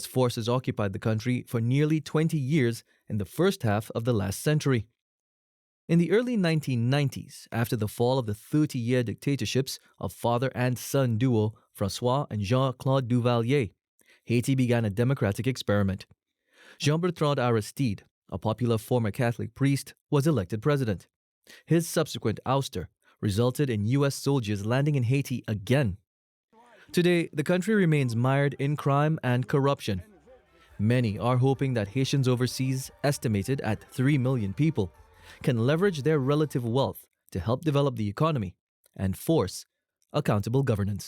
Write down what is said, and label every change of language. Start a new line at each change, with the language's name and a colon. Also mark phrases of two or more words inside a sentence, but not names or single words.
English: forces occupied the country for nearly 20 years in the first half of the last century. In the early 1990s, after the fall of the 30-year dictatorships of father and son duo François and Jean-Claude Duvalier, Haiti began a democratic experiment. Jean-Bertrand Aristide, a popular former Catholic priest, was elected president. His subsequent ouster resulted in U.S. soldiers landing in Haiti again. Today, the country remains mired in crime and corruption. Many are hoping that Haitians overseas, estimated at 3 million people, can leverage their relative wealth to help develop the economy and force accountable governance.